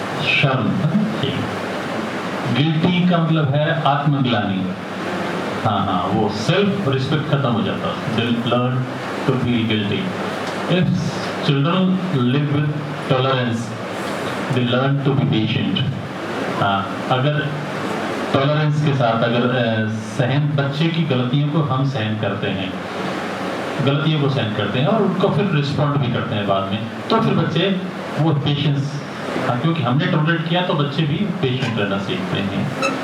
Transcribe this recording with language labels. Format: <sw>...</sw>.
<hi>शर्म, गिल्टी का मतलब है आत्मग्लानि। हाँ, वो सेल्फ रिस्पेक्ट खत्म हो जाता है।</hi> <en>They learn to feel guilty. If children live with tolerance, they learn to be patient.</en> <hi>अगर टॉलरेंस के साथ, अगर बच्चे की गलतियों को हम सहन करते हैं, गलतियों को सहन करते हैं और उनको फिर रिस्पॉन्ड भी करते हैं बाद में, तो फिर बच्चे वो पेशेंस, क्योंकि हमने टॉलरेट किया तो बच्चे भी पेशेंट रहना सीखते हैं।</hi>